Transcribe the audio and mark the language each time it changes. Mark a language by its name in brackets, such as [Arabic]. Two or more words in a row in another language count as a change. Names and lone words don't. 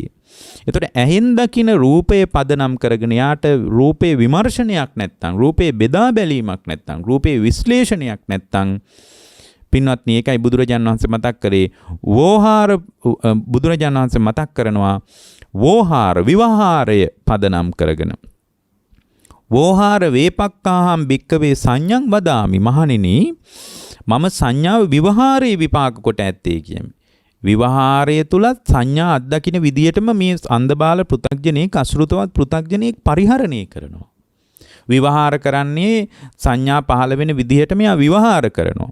[Sinhala] එතකොට ඇහෙන් දකින රූපය පදනම් කරගෙන යාට රූපේ විමර්ශනයක් නැත්තම්, රූපේ බෙදා බැලීමක් නැත්තම්, රූපේ විශ්ලේෂණයක් නැත්තම්, පින්වත්නි ඒකයි බුදුරජාණන් වහන්සේ මතක් කරේ වෝහාර. බුදුරජාණන් වහන්සේ මතක් කරනවා වෝහාර විවහාරය පදනම් කරගෙන. [Pali] වෝහාර වේපක්කාහම් භික්කවේ සංඥං වදාමි. [Sinhala] මහණෙනි මම සංඥාව විවහාරයේ විපාක කොට ඇත්තේ කියමි. විවහාරය තුලත් සංඥා අත්දකින්න විදියටම මේ අන්ධබාල පෘථග්ජනෙක් අසෘතවත් පෘථග්ජනෙක් පරිහරණය කරනවා. විවහාර කරන්නේ සංඥා පහළ වෙන විදිහට මෙයා විවහාර කරනවා.